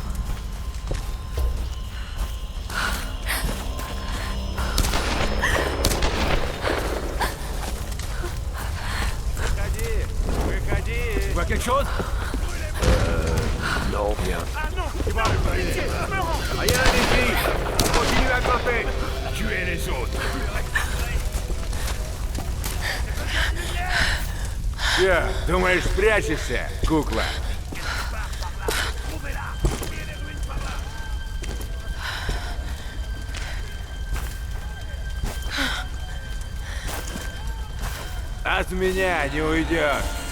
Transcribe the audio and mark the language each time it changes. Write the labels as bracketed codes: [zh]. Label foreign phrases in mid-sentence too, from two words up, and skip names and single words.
[ru] Выходи! [fr] Tu vois quelque chose? Non, rien. Ah non! Rien les filles! Continue à grimper! Tuez les autres! [ru] Че, думаешь, спрячешься, кукла? От меня не уйдешь.